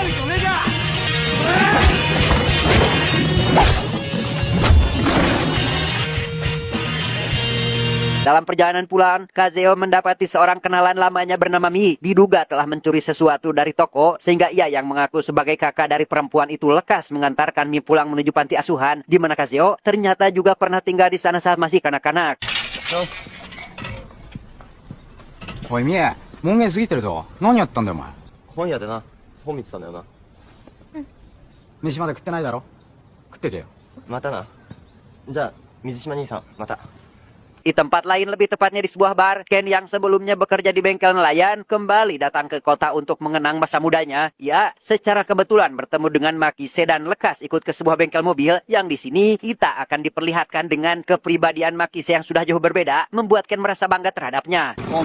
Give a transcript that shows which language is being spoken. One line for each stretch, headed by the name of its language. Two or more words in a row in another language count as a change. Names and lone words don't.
Indonesian: Dalam perjalanan pulang, Kazeo mendapati seorang kenalan lamanya bernama Mi, diduga telah mencuri sesuatu dari toko, sehingga ia yang mengaku sebagai kakak dari perempuan itu lekas mengantarkan Mi pulang menuju panti asuhan, di mana Kazeo ternyata juga pernah tinggal di sana saat masih kanak-kanak.
Japanese: Oi Mi, 門限過ぎてるぞ。何やったんだよお前。本屋でな、本見てたんだよな。飯まだ食ってないだろ。食ってけよ。またな。じゃあ、水島兄さん、また。
Indonesian: Di tempat lain, lebih tepatnya di sebuah bar, Ken yang sebelumnya bekerja di bengkel nelayan kembali datang ke kota untuk mengenang masa mudanya. Ya, secara kebetulan bertemu dengan Makise dan lekas ikut ke sebuah bengkel mobil yang di sini kita akan diperlihatkan dengan kepribadian Makise yang sudah jauh berbeda, membuat Ken merasa bangga terhadapnya.